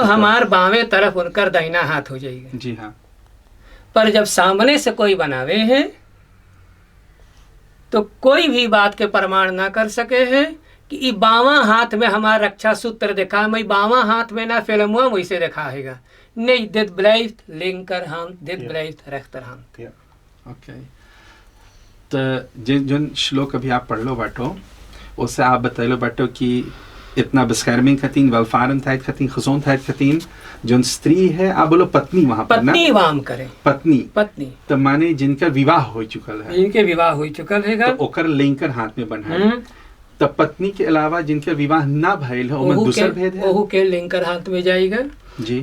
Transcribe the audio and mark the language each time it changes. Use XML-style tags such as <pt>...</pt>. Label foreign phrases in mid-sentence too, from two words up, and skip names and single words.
<hns>तो हमार बावें तरफ उनकर दाहिना हाथ हो जाएगा। जी हाँ, पर जब सामने से कोई बनावे हैं तो कोई भी बात के प्रमाण ना कर सके हैं कि ई बावा हाथ में हमारा रक्षा सूत्र देखा, मैं बावा हाथ में ना फिल्म वैसे देखा हैगा नहीं,</hns> <nl>dit blijft linkerhand, dit Ja. blijft rechterhand।</nl> <hns>या ओके। तो जिन श्लोक अभी आप पढ़ लो बाटो, उससे आप बतैलो बाटो कि इतना</hns> <nl>bescherming getien, welvarendheid getien, gezondheid getien,</nl> <hns>जो स्त्री है, आप बोलो पत्नी वहाँ पर ना, पत्नी वाम करे, पत्नी, पत्नी तो माने जिनका विवाह हो चुकल है, जिनके विवाह हो चुकल हैगा, तो ओकर लिंकर हाथ में बना है। तब पत्नी के अलावा जिनके विवाह ना भइल है, ओमे दूसर भेद है। ओहू के लिंकर हाथ में जाएगा, जी</hns>